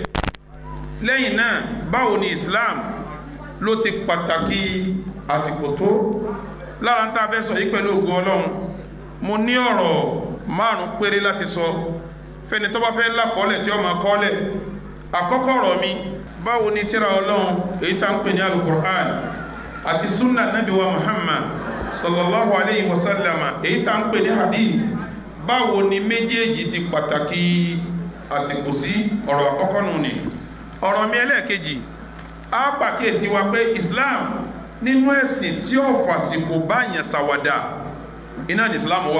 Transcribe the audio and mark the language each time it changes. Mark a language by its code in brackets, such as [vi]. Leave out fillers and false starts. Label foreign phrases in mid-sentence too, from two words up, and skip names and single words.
[yo] lẹ́yìn náà, báwo ni Islam ló ti pàtàkì àsìkò tó? lára ń tá a fẹ́ sọ yìí pẹ̀lú ògo Ọlọ́run, mo ní ọ̀rọ̀ 5 péré láti sọ fẹ́ni tó bá fẹ́ lákọọ́lẹ̀ tí ó máa kọ́ọ́lẹ̀, àkọ́kọ́ ọ̀rọ̀ mi báwo ni tírà Ọlọ́run èyí tá ń pè ní Al-Qur'an àti sunna Nabi wa Muhammad [ar] صلى الله عليه وسلم [yo] èyí tá ń pè ní hadith báwo ni méjèèjì ti pàtàkì àsìkò sí ọ̀rọ̀ àkọ́kọ́ nù ni. ọ̀rọ̀ mi ẹlẹ́ẹ̀kejì á pàkíyèsí wa pé Islam nínú ẹ̀sìn tí ó fàsìkò báyàn ṣàwàdà iná ní Islam wà.